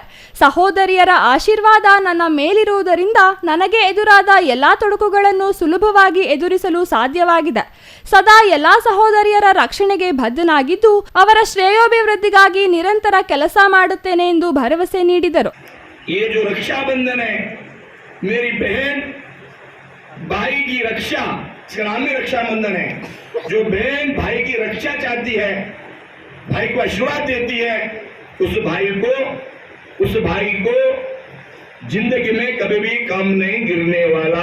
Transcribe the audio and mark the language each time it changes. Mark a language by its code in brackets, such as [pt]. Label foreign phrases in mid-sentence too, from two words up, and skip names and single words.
[kn] ಸಹೋದರಿಯರ ಆಶೀರ್ವಾದ ನನ್ನ ಮೇಲಿರುವುದರಿಂದ ನನಗೆ ಎದುರಾದ ಎಲ್ಲಾ ತೊಡಕುಗಳನ್ನು ಸುಲಭವಾಗಿ ಎದುರಿಸಲು ಸಾಧ್ಯವಾಗಿದೆ. ಸದಾ ಎಲ್ಲಾ ಸಹೋದರಿಯರ ರಕ್ಷಣೆಗೆ ಬದ್ಧನಾಗಿದ್ದು ಅವರ ಶ್ರೇಯೋಭಿವೃದ್ಧಿಗಾಗಿ ನಿರಂತರ ಕೆಲಸ ಮಾಡುತ್ತೇನೆ ಎಂದು ಭರವಸೆ ನೀಡಿದರು. [hi] भाई की रक्षा, ग्रामीण रक्षाबंधन है। जो बहन भाई की रक्षा चाहती है, भाई को आशीर्वाद देती है, उस भाई को जिंदगी में कभी भी कम नहीं गिरने वाला।